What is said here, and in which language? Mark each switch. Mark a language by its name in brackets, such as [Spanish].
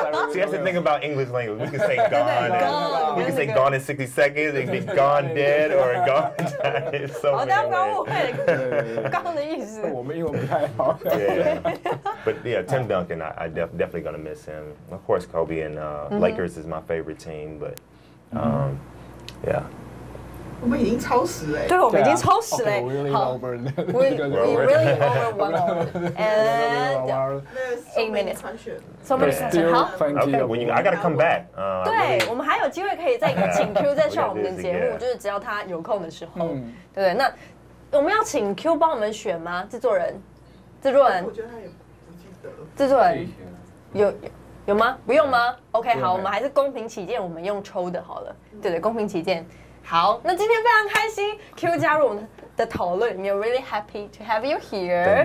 [English] See, that's the thing about English language. We can say gone. We can say gone in 60 seconds. It can be gone dead or gone retired. So [Chinese] 好，大家不要误会刚的意思。我们英文不太好。 [English] Yeah. But yeah, Tim Duncan, I definitely gonna miss him. Of course, Kobe and Lakers is my favorite team, but yeah. [Chinese] 我们已经超时了。对，我们已经超时了。好 [English] ，we really over 1 hour and 8 minutes. So many questions. 好 Okay, I gotta come back. [Chinese] 对，我们还有机会可以再请 Q 再上我们的节目，就是只要他有空的时候，对不对？那我们要请 Q 帮我们选吗？制作人，我觉得他也不记得。制作人有吗？不用吗 ？OK， 好，我们还是公平起见，我们用抽的好了。对，公平起见。好，那今天非常开心 ，Q 加入我们的讨论 ， [English] We're really happy to have you here.